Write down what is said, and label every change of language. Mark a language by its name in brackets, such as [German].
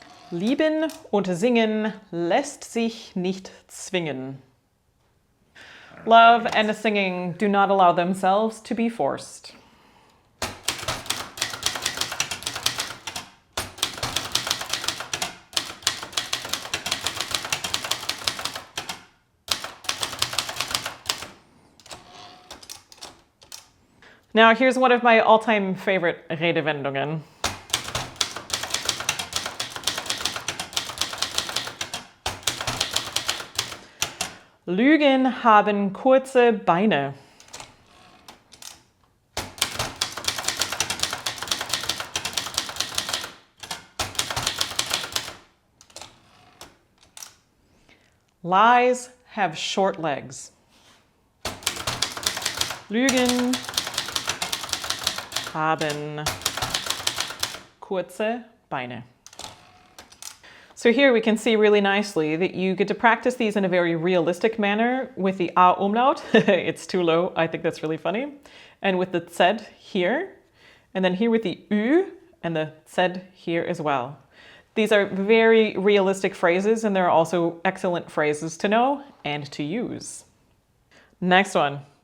[German] Lieben und singen lässt sich nicht zwingen. [English] Love and singing do not allow themselves to be forced. Now here's one of my all-time favorite Redewendungen. [German] Lügen haben kurze Beine. [English] Lies have short legs. [German] Lügen haben kurze Beine. [English] So here we can see really nicely that you get to practice these in a very realistic manner with the A umlaut. It's too low. I think that's really funny. And with the Z here. And then here with the Ü and the Z here as well. These are very realistic phrases, and they're also excellent phrases to know and to use. Next one.